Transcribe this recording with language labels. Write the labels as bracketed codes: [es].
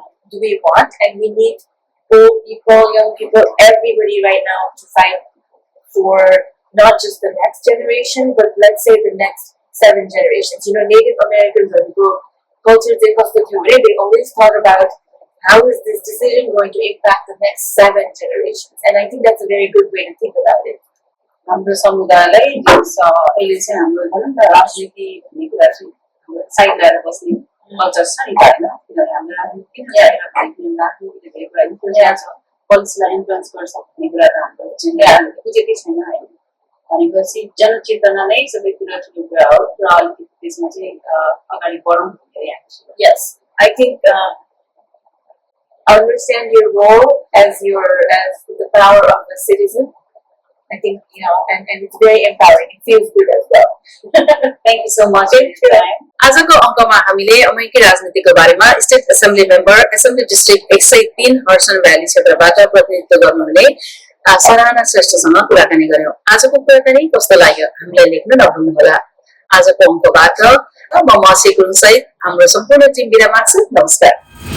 [en] do we want and we need old people young people everybody right now to fight for not just the next generation but let's say the next 7 generations Native Americans culture they always thought about how is this decision going to impact the next 7 generations and I think that's a very good way to think about it [ne] हाम्रो समुदायलाई अहिले चाहिँ हाम्रो भनौँ न राजनीति भन्ने कुरा चाहिँ साइड ल्याएर बस्ने कल्चर छ नि होइन किनभने हाम्रो राजनीति पोलिसीलाई इन्फ्लुएन्स गर्छ भन्ने कुरा त हाम्रो चिन्ताहरूले बुझेकै छैन होइन भनेपछि जनचेतना नै सबै कुरा ठुलो कुरा हो र अलिकति त्यसमा चाहिँ अगाडि बढौँ भन्ने हामी [en] Yes, I think understand your role as the power of a citizen. I think and it's very empowering. It feels good as well. Thank you so much. [ne] आजको अङ्कमा हामीले अमेरिकी राजनीतिको बारेमा state assembly member assembly district 103 हर्सन valley क्षेत्रबाट प्रतिनिधित्व गर्नुहुने सराहना श्रेष्ठसँग कुराकानी गर्यौं आजको कुराकानी कस्तो लाग्यो हामीलाई लेख्न नभुल्नुहोला आजको अङ्कबाट म मछ्हे गुरुङ सहित हाम्रो सम्पूर्ण टिम बिदा माग्छु नमस्कार